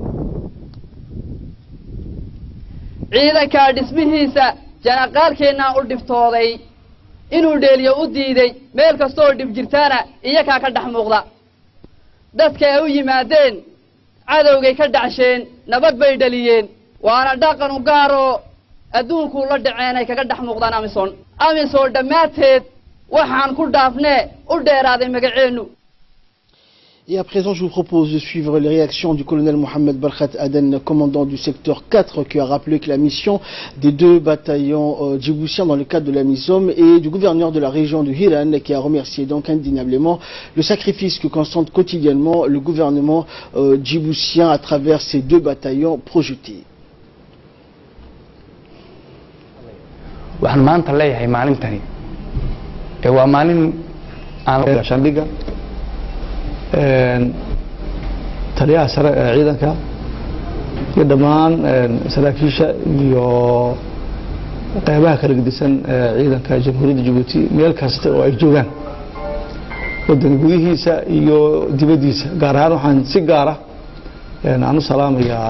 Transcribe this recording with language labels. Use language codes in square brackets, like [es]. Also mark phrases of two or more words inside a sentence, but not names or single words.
[so] ciidankaa dhismihiisa janaqaalkeennaa u dhiftooday inuu dheeliyo u diiday meel kastoo dhib jirtaana iyakaa ka dhex muuqda dadka ay u yimaadeen cadowgay ka dhacsheen nabad bay dhaliyeen waana dhaqan u gaaroo adduunku la dhaceen ay kaga dhex muuqdaan amisom dhammaanteed waxaan ku dhaafnee u dheeraaday magaceennu. [fr] Et à présent, je vous propose de suivre les réactions du colonel Mohamed Barkhat Aden, commandant du secteur 4, qui a rappelé que la mission des 2 bataillons djiboutiens dans le cadre de la MISOM et du gouverneur de la région de Hiran, qui a remercié donc indéniablement le sacrifice que constate quotidiennement le gouvernement djiboutien à travers ces 2 bataillons projetés. [so] waxaan maanta leeyahay maalintani waa maalin aan shandhiga taliyaha sare ee ciidanka iyo dhammaan saraakiisha iyo qaybaha kala gedisan ciidanka jamhuuriyadda Djibouti meel kasta oo ay joogaan wadan gudihiisa iyo dibadiisa gaar ahaan waxaan si gaar ah aan u salaamayaa